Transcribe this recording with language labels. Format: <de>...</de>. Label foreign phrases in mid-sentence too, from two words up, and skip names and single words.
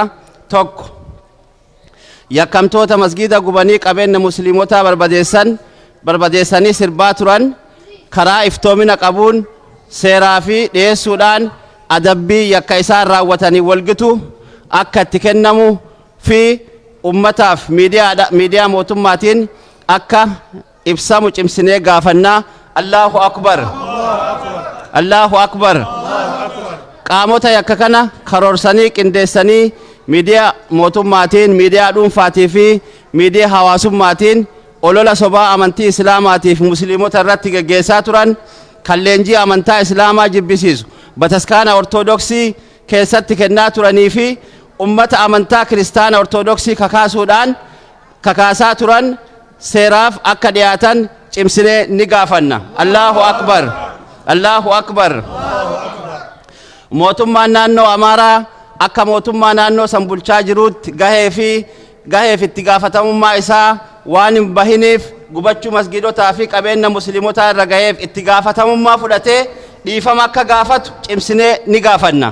<om>Tokko, yakkamtoota masgiida gubanii qabeenya musliimotaa barbadeessanii sirbaa turan karaa iftoomina qabuun seeraa fi dhiyeessuudhaan adabbii yakka isaan raawwatanii walgitu akka itti kennamu fi ummataaf miidiyaa mootummaatiin akka ibsamu cimsinee gaafannaa.</om> <ar>الله أكبر، الله أكبر.</ar> <om>Qaamota yakka kana karoorsanii qindeessanii miidiyaa mootummaatiin, miidiyaa dhuunfaatii fi miidiyaa hawaasummaatiin olola sobaa amantii Islaamaatiif musliimota irratti geggeessaa turan kan leenjii amantaa Islaamaa jibbisiisu bataskaana ortodoksii keessatti kennaa turanii fi ummata amantaa kiristaana ortodoksii kakaasaa turan seeraaf akka dhiyaatan cimsinee ni gaafanna.</om> <ar>الله أكبر، الله أكبر.</ar> <om>Mootummaan naannoo Amaaraa akka mootummaa naannoo san bulchaa jiruutti gaheef itti gaafatamummaa isaa waan hin bahiniif gubachuu masgiidotaa fi qabeenya musliimotaa irra gaheef itti gaafatamummaa fudhatee dhiifama akka gaafatu cimsinee ni gaafanna.</om>